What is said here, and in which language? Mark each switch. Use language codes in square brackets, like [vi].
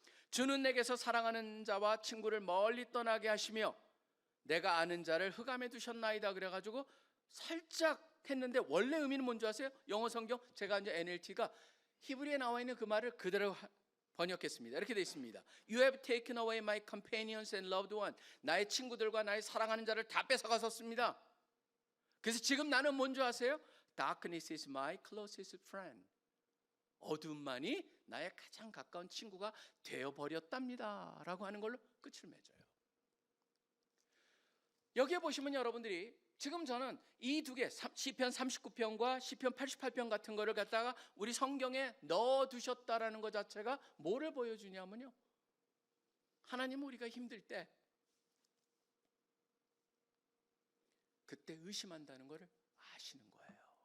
[ko] 주는 내게서 사랑하는 자와 친구를 멀리 떠나게 하시며 내가 아는 자를 흑암에 두셨나이다. 그래가지고 살짝 했는데 원래 의미는 뭔지 아세요? 영어 성경 제가 이제 NLT가 히브리에 나와 있는 그 말을 그대로 번역했습니다. 이렇게 되어 있습니다. [en] You have taken away my companions and loved one. [ko] 나의 친구들과 나의 사랑하는 자를 다 뺏어가셨습니다. 그래서 지금 나는 뭔지 아세요? [en] Darkness is my closest friend. [ko] 어둠만이 나의 가장 가까운 친구가 되어버렸답니다 라고 하는 걸로 끝을 맺어요. 여기에 보시면 여러분들이 지금 저는 이 두 개 시편 39편과 시편 88편 같은 거를 갖다가 우리 성경에 넣어두셨다라는 것 자체가 뭐를 보여주냐면요 하나님은 우리가 힘들 때 그때 의심한다는 것을 아시는 거예요.